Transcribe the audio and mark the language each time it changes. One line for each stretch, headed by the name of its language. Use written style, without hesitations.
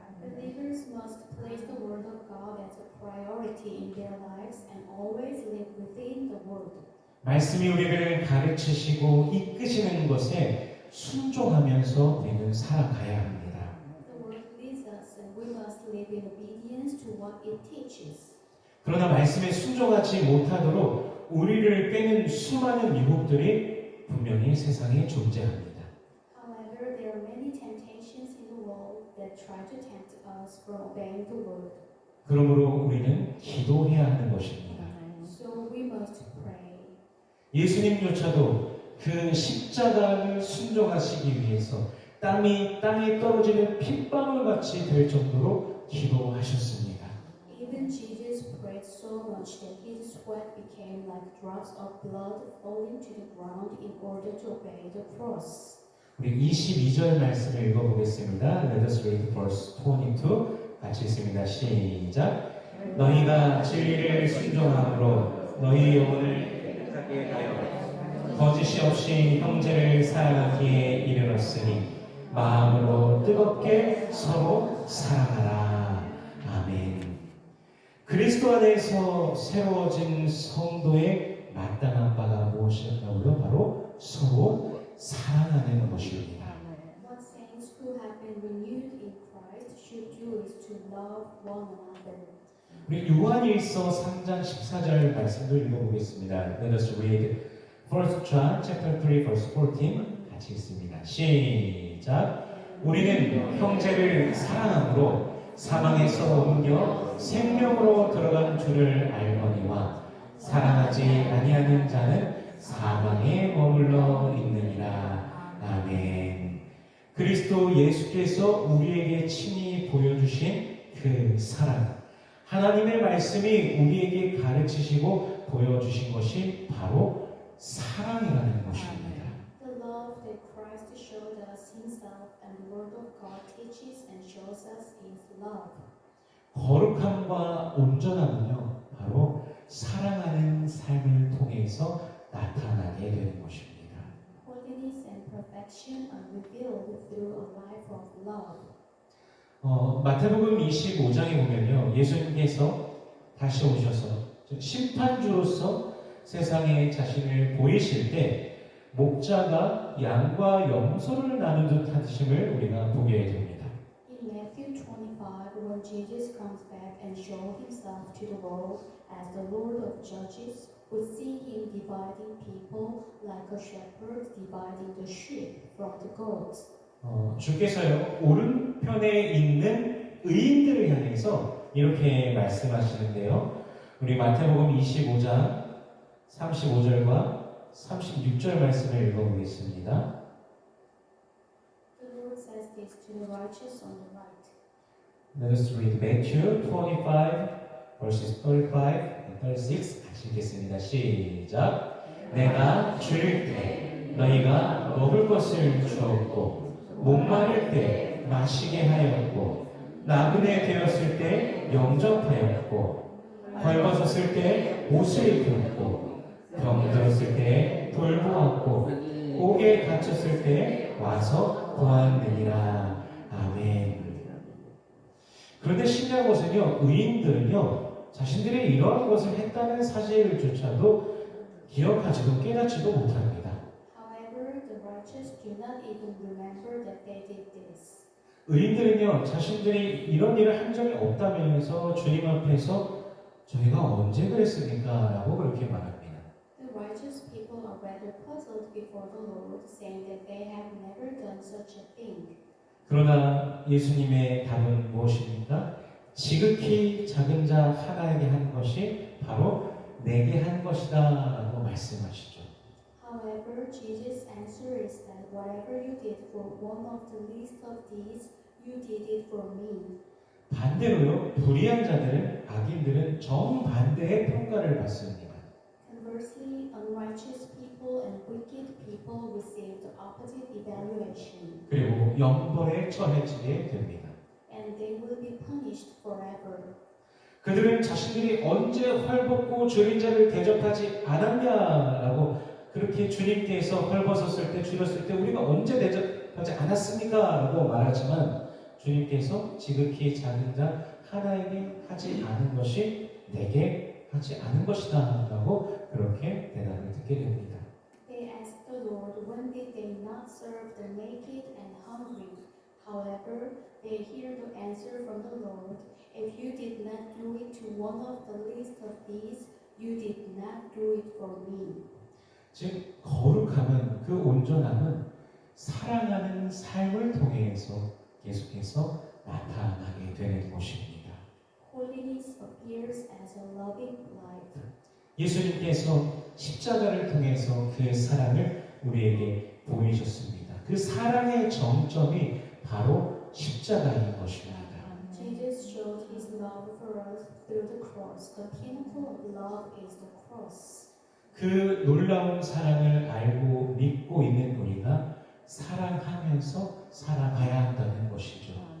English: Believers must place the Word of God as a priority in their lives and always live within the Word.
Korean: 말씀이 우리를 가르치시고 이끄시는 것에 순종하면서 우리는 살아가야 합니다.
English: The Word leads us and we must live in obedience to what it teaches.
Korean: 그러나 말씀에 순종하지 못하도록 우리를 꿰는 수많은 유혹들이 분명히 세상에 존재합니다.
English: However, there are many temptations in the world that try to tempt us from obeying the Word.
Korean: 그러므로 우리는 기도해야 하는 것입니다.
English: So we must pray.
Korean: 예수님조차도 그 십자가를 순종하시기 위해서 땀이 땅에 떨어지는 핏방울 같이 될 정도로 기도하셨습니다.
English: Even Jesus prayed so much that his sweat became like drops of blood falling to the ground in order to obey the cross.
Korean: 우리 22절 말씀을 읽어보겠습니다.
English: Let us read verse 22.
Korean: 같이 읽습니다. 시작. 너희가 진리를 순종함으로 너희 영혼을 깨끗하게 하여 거짓이 없이 형제를 사랑하기에 이르렀으니 마음으로 뜨겁게 서로 사랑하라. 아멘. 그리스도 안에서 새로워진 성도의 마땅한 바가 무엇이냐고요? 바로 서로 사랑하는 것입니다.
English: What saints who have been renewed in Christ should do is to love one another.
Korean: 우리 요한일서 3장 14절 말씀도 읽어보겠습니다.
English: Let us read 1 John chapter 3 verse 14
Korean: 같이 읽습니다. 시작. 우리는 형제를 사랑함으로 사망에서 옮겨 생명으로 들어간 줄을 알거니와 사랑하지 아니하는 자는 사망에 머물러 있느니라. 아멘. 그리스도 예수께서 우리에게 친히 보여주신 그 사랑, 하나님의 말씀이 우리에게 가르치시고 보여주신 것이 바로 사랑이라는 것입니다.
English: The love that Christ showed us himself and the Word of God teaches and shows us is love.
Korean: 거룩함과 온전함은요, 바로 사랑하는 삶을 통해서 나타나게 되는 것입니다.
English: Holiness and perfection are revealed through a life of love.
Korean: 마태복음 25장에 보면요, 예수님께서 다시 오셔서 심판주로서 세상에 자신을 보이실 때 목자가 양과 염소를 나눈 듯 하심을 우리가 보게 됩니다.
English: In Matthew 25, when Jesus comes back and shows himself to the world as the Lord of judges, we see him dividing people like a shepherd dividing the sheep from the goats.
Korean: 주께서요, 오른편에 있는 의인들을 향해서 이렇게 말씀하시는데요. 우리 마태복음 25장 35절과 36절 말씀을 읽어보겠습니다.
English: The Lord says this to the righteous on the right. Let us read Matthew 25 verses 35 and 36
Korean: 같이 읽겠습니다. 시작. 내가 줄일 때 너희가 먹을 것을 주었고 목마를 때 마시게 하였고 나그네 되었을 때 영접하였고 벌거졌을 때 옷을 입혔고 병들었을 때 돌보았고 옥에 갇혔을 때 와서 보았느니라. 아멘. 그런데 신기한 것은요, 의인들은요 자신들이 이러한 것을 했다는 사실조차도 기억하지도 깨닫지도 못합니다.
English: However, the righteous do not even remember that they did this.
Korean: 의인들은요, 자신들이 이런 일을 한 적이 없다면서 주님 앞에서 저희가 언제 그랬습니까? 라고 그렇게 말합니다.
English: The righteous people are rather puzzled before the Lord, saying that they have never done such a thing.
Korean: 그러나 예수님의 답은 무엇입니까? 지극히 작은 자 하나에게 한 것이 바로 내게 한 것이다 라고 말씀하시죠.
English: However, Jesus' answer is that whatever you did for one of the least of these, you did it for me.
Korean: 반대로요, 불의한 자들은, 악인들은 정반대의 평가를 받습니다.
English: Conversely, unrighteous people and wicked people receive the opposite evaluation,
Korean: 그리고 영벌에 처해지게 됩니다.
English: and they will be punished forever.
Korean: 그들은 자신들이 언제 헐벗고 줄인 자를 대접하지 않았냐라고 그렇게 주님께서 헐벗었을 때 줄였을 때 우리가 언제 대접하지 않았습니까? 라고 말하지만 주님께서 지극히 작은 자 하나에게 하지 않은 것이 내게 하지 않은 것이다 라고 그렇게 대답을 듣게 됩니다.
English: They asked the Lord, when did they not serve the naked and hungry? However, they hear the answer from the Lord, if you did not do it to one of the least of these, you did not do it for me.
Korean: 즉 거룩함은 그 온전함은 사랑하는 삶을 통해서 계속해서 나타나게 되는 것입니다.
English: Holiness appears as a loving life.
Korean: 예수님께서 십자가를 통해서 그 사랑을 우리에게 보이셨습니다. 그 사랑의 정점이 바로 십자가인 것입니다.
English: Jesus showed his love for us through the cross. The pinnacle of love is the cross.
Korean: 그 놀라운 사랑을 알고 믿고 있는 우리가 사랑하면서 살아가야 한다는 것이죠.